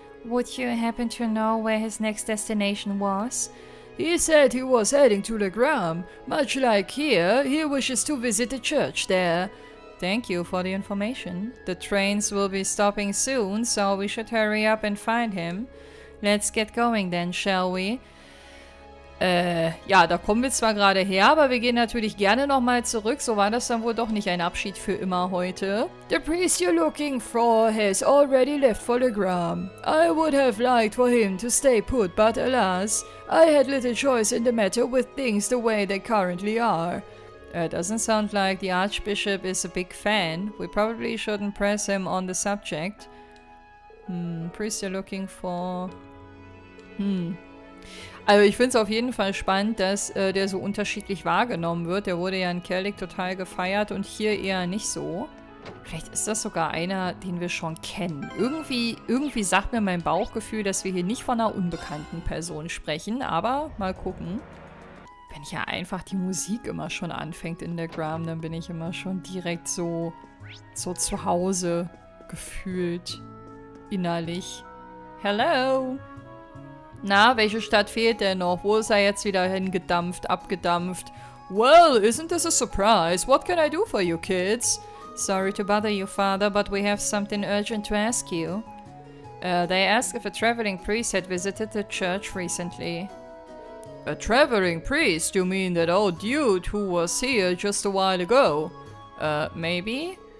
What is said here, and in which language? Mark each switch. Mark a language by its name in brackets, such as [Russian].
[English] Would you happen to know where his next destination was? He said he was heading to Legram. Much like here, he wishes to visit the church there. Thank you for the information. The trains will be stopping soon, so we should hurry up and find him. Let's get going then, shall we? [German] Ja, da kommen wir zwar gerade her, aber wir gehen natürlich gerne nochmal zurück. So war das dann wohl doch nicht ein Abschied für immer heute. [English] The priest you're looking for has already left for Legram. I would have liked for him to stay put, but alas, I had little choice in the matter with things the way they currently are. Doesn't sound like the Archbishop is a big fan. We probably shouldn't press him on the subject. Priest you're looking for... [German] Also ich finde es auf jeden Fall spannend, dass der so unterschiedlich wahrgenommen wird. Der wurde ja in Kerlik total gefeiert und hier eher nicht so. Vielleicht ist das sogar einer, den wir schon kennen. Irgendwie sagt mir mein Bauchgefühl, dass wir hier nicht von einer unbekannten Person sprechen. Aber mal gucken. Wenn ja einfach die Musik immer schon anfängt in der Gram, dann bin ich immer schon direkt so zu Hause gefühlt. Innerlich. Hello! Na, welche Stadt fehlt denn noch? Wo ist er jetzt wieder hingedampft, abgedampft? [English] Well, isn't this a surprise? What can I do for you kids? Sorry to bother you, Father, but we have something urgent to ask you. They asked if a traveling priest had visited the church recently. A traveling priest? You mean that old dude who was here just a while ago? Maybe?